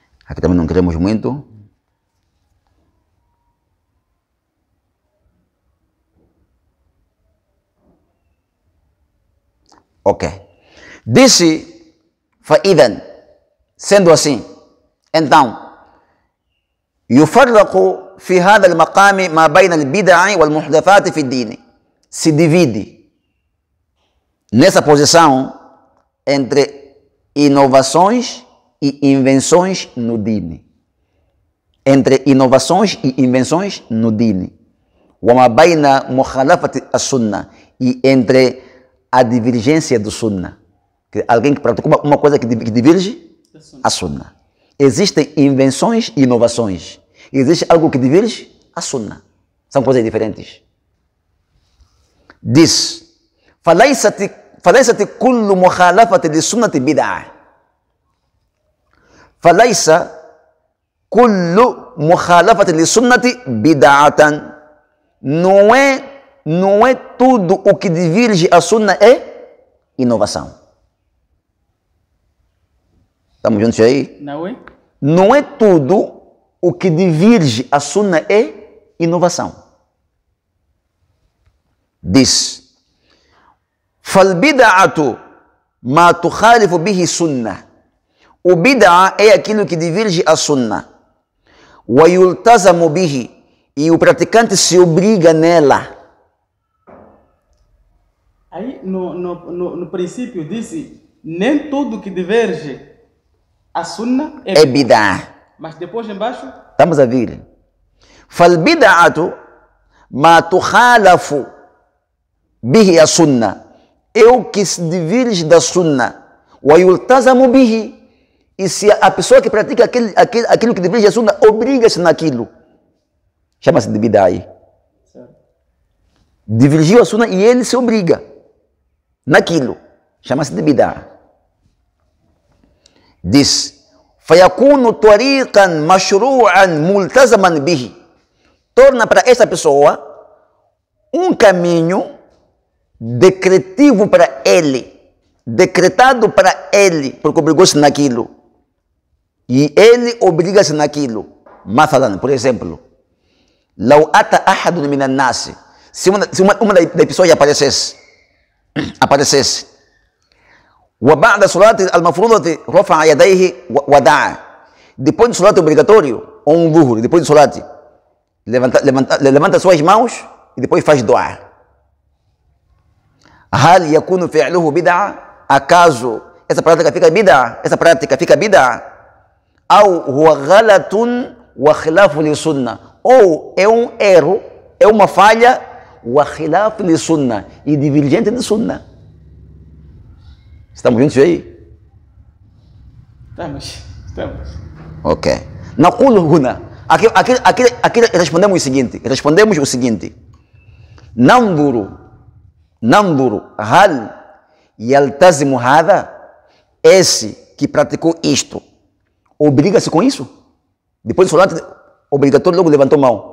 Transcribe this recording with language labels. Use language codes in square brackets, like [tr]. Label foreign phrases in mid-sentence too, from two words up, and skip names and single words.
[pt] Aqui também não queremos muito. Ok. Disse, فإذا, sendo assim, então, [ar] يفرق في هذا المقام ما بين البدع والمحدثات في الدين. [pt] Se divide nessa posição entre inovações e invenções no dini. Entre inovações e invenções no dini. [ar] وما بين مخالفة السنة, [pt] e entre a divergência do sunnah. Alguém que pratica uma coisa que diverge a sunnah. Existem invenções e inovações. Existe algo que diverge a sunnah. São coisas diferentes. Diz: [ar] فليست كل مخالفة للسنة بدعة. فليس كل مخالفة للسنة بدعة. [pt] Não é tudo o que diverge a sunnah é inovação. Estamos juntos aí? Não é? Não é tudo o que diverge a sunnah é inovação. Diz: [ar] فالبدعة ما تخالف به السنة. [pt] O bid'a é aquilo que diverge a sunnah. [ar] ويلتزم به, [pt] e o praticante se obriga nela. Aí, no princípio, disse, nem tudo que diverge a sunnah é bid'a. Mas depois embaixo... Estamos a ver. [ar] فالبدعة ما تخالف به السنة. [pt] É o que se diverge da sunnah. [ar] ويلتزم به. [pt] E se a pessoa que pratica aquilo que diverge a sunnah obriga-se naquilo, chama-se de bid'a. Divergiu a sunnah e ele se obriga naquilo, chama-se de bid'a. Diz: [ar] فيكون طريقا مشروعا ملتزما به. [pt] Torna para essa pessoa um caminho decretivo para ele, decretado para ele, porque obrigou-se naquilo. E ele obriga-se naquilo. مثلا, por exemplo, [ar] لو أتى أحد من الناس, [pt] se uma das pessoas aparecesse, [ar] وبعد صلاة المفروضة رفع يديه ودعا. [pt] Depois do solat obrigatório, ou um dhuhr, depois do solat, levanta suas mãos e depois faz dua. [ar] هل يكون فعله بدعة? [pt] Acaso essa prática fica bid'a? [ar] أو هو غلط وخلاف للسنة, [pt] ou é um erro, é uma falha, [ar] وخلاف للسنة, [pt] e divergente de sunnah. Estamos juntos aí? Estamos. [ar] Ok. نقول هنا, [pt] aqui respondemos o seguinte. [ar] ننظر هل يلتزم هذا? [pt] Esse que praticou isto obriga-se com isso? Depois do solat obrigatório, logo levantou mão.